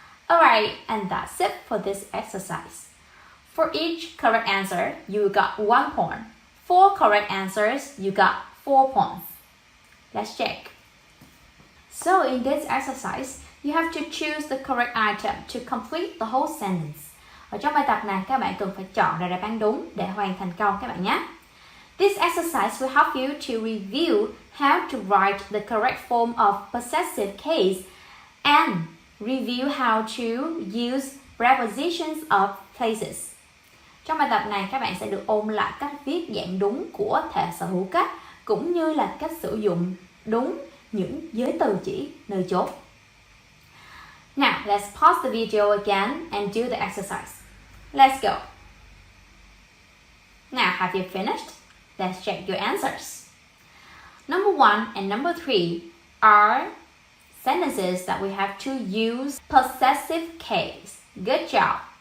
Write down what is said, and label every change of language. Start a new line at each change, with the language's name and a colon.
English: Alright, and that's it for this exercise. For each correct answer, you got 1 point. 4 correct answers, you got 4 points. Let's check. So in this exercise, you have to choose the correct item to complete the whole sentence.
Vietnamese: Ở trong bài tập này, các bạn cần phải chọn ra đáp án đúng để hoàn thành câu các bạn nhé.
English: This exercise will help you to review how to write the correct form of possessive case and review how to use prepositions of places.
Vietnamese: Trong bài tập này, các bạn sẽ được ôn lại cách viết dạng đúng của thể sở hữu cách cũng như là cách sử dụng đúng những giới từ chỉ nơi chốt.
English: Now, let's pause the video again and do the exercise. Let's go. Now, have you finished? Let's check your answers. Number 1 and number 3 are sentences that we have to use possessive case. Good job.